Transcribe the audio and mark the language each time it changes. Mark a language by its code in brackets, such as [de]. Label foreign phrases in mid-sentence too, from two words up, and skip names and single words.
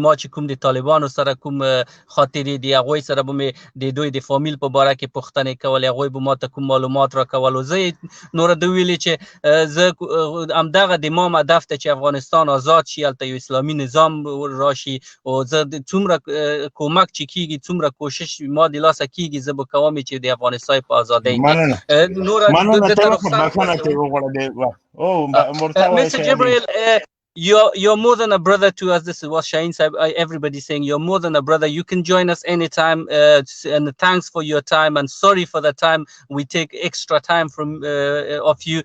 [ps] ما چې کوم د طالبانو سره کوم خاطرې دي هغوی سره به مې د دوی د فامیل په باره کې پوښتنې کولې هغوی به ما ته کوم معلومات راکول او زه نوره د ویلې چې زه همدغه د ما هدف ته چې افغانستان آزاد شي هلته یو اسلامي نظام راشي او زه څومره کومک چې کیږي څومره کوشش ما د لاسه کیږي زه به کوم چې د افغانستان په ازادۍ کې نوره د طرف Mr. [en] Jibril, you're more than a brother to us. This is what Shaheen said. Everybody's saying you're more than a brother. You can join us anytime. And thanks for your time. And sorry for the time we take extra time from of you.